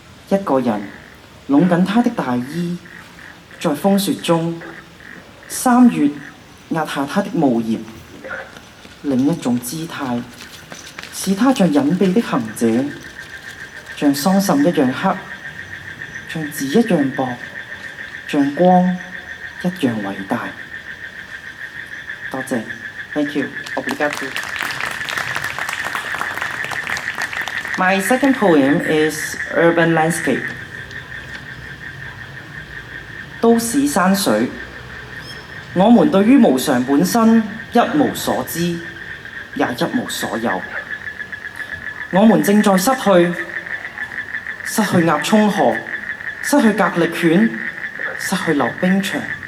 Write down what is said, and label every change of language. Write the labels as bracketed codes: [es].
[zh] 一個人攏緊他的大衣，在風雪中，3月壓下他的帽檐。另一種姿態，使他像隱秘的行者，像桑葚一樣黑，像紙一樣薄，像光一樣偉大。多謝 ， [en] Thank you， [pt] obrigado。 [en] My second poem is Urban Landscape。 [zh] 都市山水，我們對於無常本身一無所知，也一無所有。我們正在失去鴨涌河，失去格力犬，失去溜冰場。